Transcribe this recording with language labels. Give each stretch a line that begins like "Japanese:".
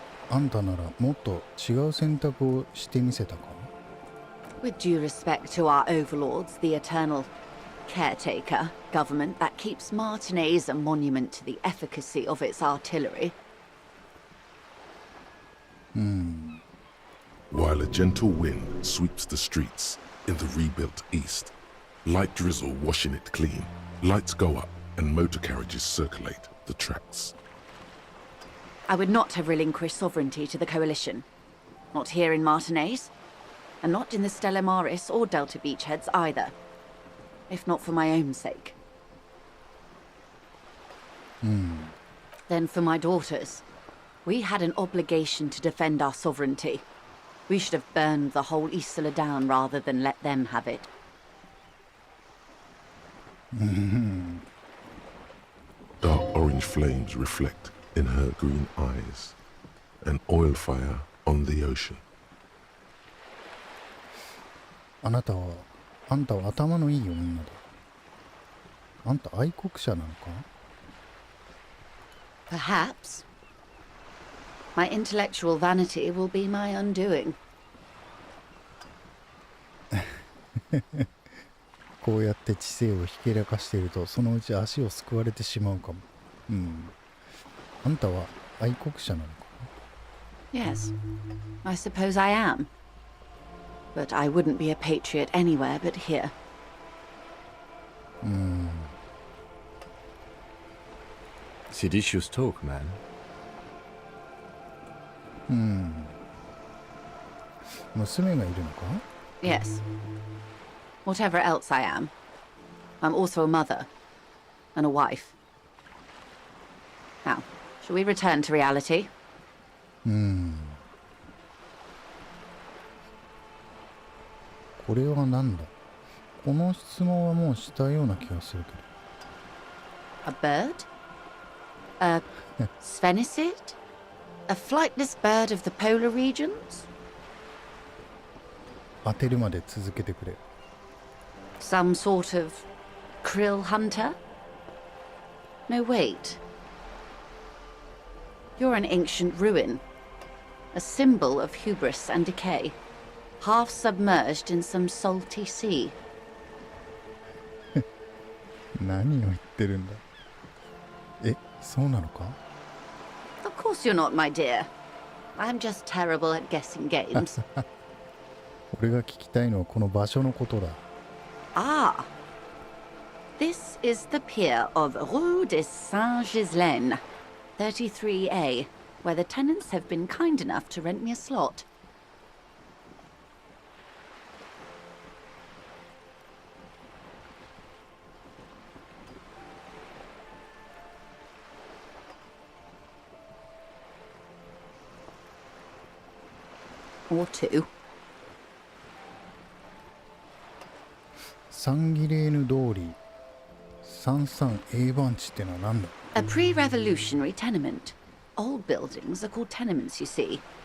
Japanese: あんたならもっと違う選択をしてみせたか？
English: With due respect to our overlords, the eternal caretaker government that keeps Martinez a monument to the efficacy of its artillery. While a gentle wind sweeps the streets in the rebuilt east, light drizzle washing it clean, lights go up and motor carriages circulate the tracks. I would not have relinquished sovereignty to the coalition. Not here in Martinez, and not in the Stella Maris or Delta beachheads either. If not for my own sake. Then for my daughters. We had an obligation to defend our sovereignty. We should have burned the whole Isla down rather than let them have it. Dark orange flames reflect in her green eyes, an oil fire on the ocean.
Japanese: あんたは頭のいい女だ。あんた愛国者なのか？
English: Perhaps. My intellectual vanity will be my undoing.
Japanese: こうやって知性をひけらかしていると、そのうち足をすくわれてしまうかも。あんたは愛国者なのか？
English: Yes, I suppose I am. But I wouldn't be a patriot anywhere but here. Seditious talk, man.
Japanese: 娘がいるのか？
English: Yes. Whatever else I am, I'm also a mother and a wife. Now, shall we return to reality?
Japanese: これは何だ？この質問はもうしたような気がするけど。
English: A bird? A sphenicid? A flightless bird of the polar regions?
Japanese: 当てるまで続けてくれ。
English: Some sort of krill hunter? No, wait. You're an ancient ruin. A symbol of hubris and decay. Half submerged in some salty sea.
Japanese: 何を言ってるんだ？え、そうなのか？
English: Of course you're not, my dear. I'm just terrible at guessing games.
Japanese: 俺が聞きたいのはこの場所のことだ。
English: Ah. This is the pier of Rue de Saint-Ghislain, 33A, where the tenants have been kind enough to rent me a slot. Or two.
Japanese: サンギレーヌ通り 33A 番地ってのは何だ？
English: A pre-revolutionary tenement. Old buildings are called tenements, you see.